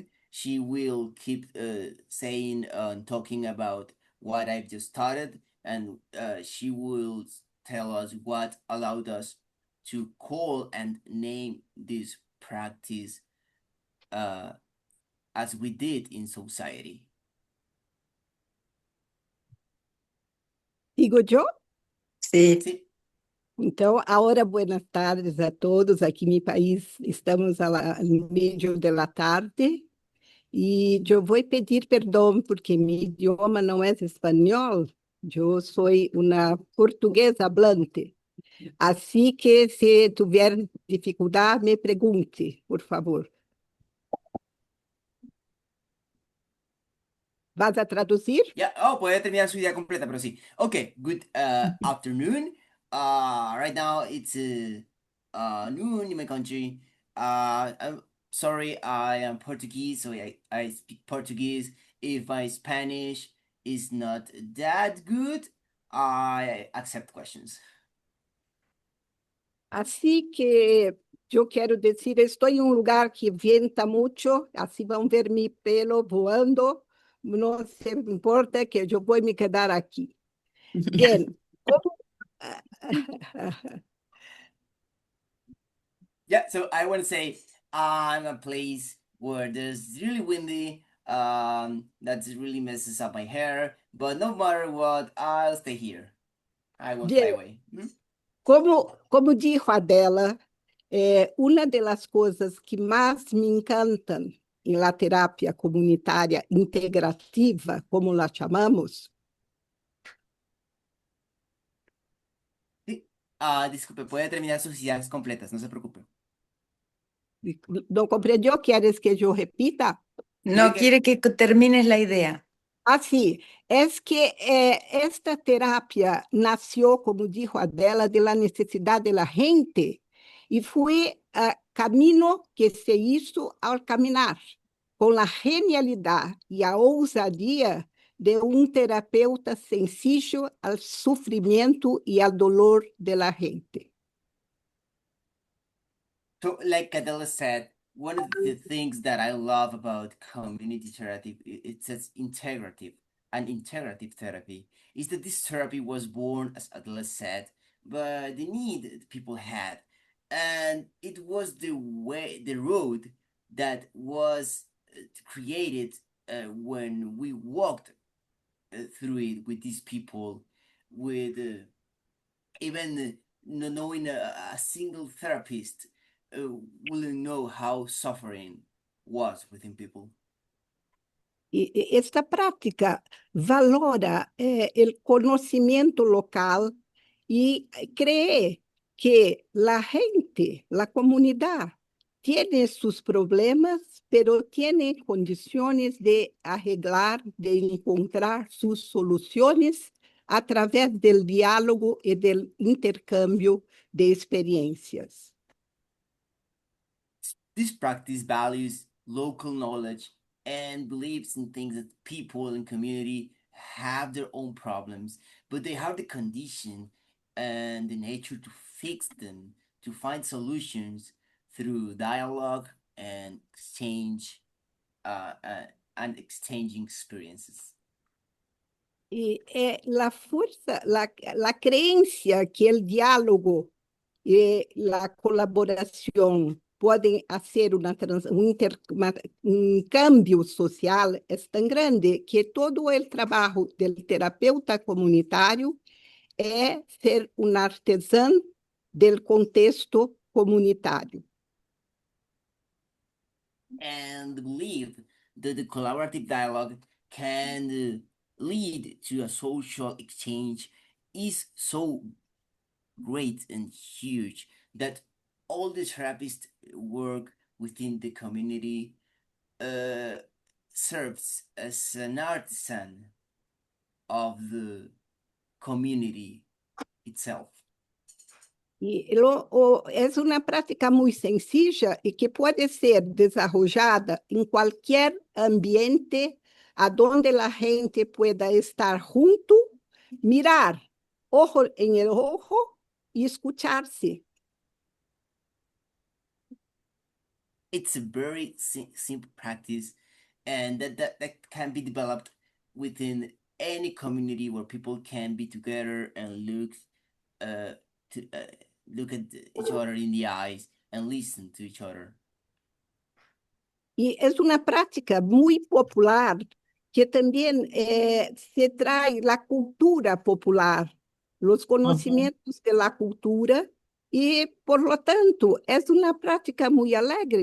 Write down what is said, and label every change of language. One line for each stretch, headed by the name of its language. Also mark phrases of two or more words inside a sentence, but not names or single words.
English: She will keep saying and talking about what I've just started, and she will tell us what allowed us to call and name this practice as we did in society.
Spanish: digo yo. Sí. Sí.
Portuguese: Então, agora,
Spanish: buenas tardes a todos.
Portuguese: Aqui no país estamos no meio da tarde e eu vou pedir perdão porque meu idioma não é espanhol. Eu sou uma portuguesa hablante. Assim que, se tiver dificuldade, me pergunte, por favor.
Spanish: ¿Vas a traducir?
English: Yeah.
Spanish: Oh, puede terminar su idea completa, pero sí.
English: Okay. Good afternoon. Right now it's noon in my country. I'm sorry, I am Portuguese, so I speak Portuguese. If my Spanish is not that good, I accept questions.
Portuguese: Assim que eu quero dizer, estou em lugar que venta muito, assim vão ver meu pelo voando, não se importa que eu vou me quedar aqui. Bem,
English: Yeah, so I want to say I'm a place where there's really windy, that really messes up my hair, but no matter what, I'll stay here. I won't fly away.
Spanish: como dijo Adela,
Portuguese: uma das coisas que mais me encantam em
Spanish: la terapia
Portuguese: comunitária integrativa, como la chamamos,
Spanish: Disculpe, puede terminar sus ideas completas, no se preocupe.
Portuguese: não compreendeu? Queres que eu repita?
Spanish: No, quiere que termines la idea.
Portuguese: Assim, que esta terapia nasceu,
Spanish: como dijo Adela, de la
Portuguese: necessidade da gente, e foi
Spanish: camino que se hizo al caminar, con la genialidad y la ousadia de un terapeuta sencillo al sufrimiento y al dolor de la gente.
English: So, like Adela said, one of the things that I love about community therapy, it says integrative, and integrative therapy, is that this therapy was born, as Adela said, by the need that people had. And it was the road that was created when we walked through it with these people, with even knowing a single therapist wouldn't know how suffering was within people.
Spanish: Esta práctica valora el conocimiento local y cree que la gente, la comunidad, tiene sus problemas, pero tiene condiciones de arreglar, de encontrar sus soluciones a través del diálogo y del intercambio de experiencias.
English: This practice values local knowledge and believes in things that people and community have their own problems, but they have the condition and the nature to fix them, to find solutions through dialogue and exchange and exchanging experiences.
Spanish: Y la fuerza, la creencia que el diálogo y la colaboración pueden hacer un cambio social es tan grande que todo el trabajo del terapeuta comunitario es ser un artesán del contexto comunitario.
English: And believe that the collaborative dialogue can lead to a social exchange is so great and huge that all the therapists work within the community serves as an artisan of the community itself.
Spanish: Y es una práctica muy sencilla y que puede ser desarrollada en cualquier ambiente a donde la gente pueda estar junto, mirar ojo en el ojo y escucharse.
English: It's a very simple practice, and that can be developed within any community where people can be together and look at each other in the eyes and listen to each other.
Spanish: Y es una práctica muy popular que también se trae la cultura popular, los conocimientos de la cultura, y por lo tanto es una práctica muy alegre.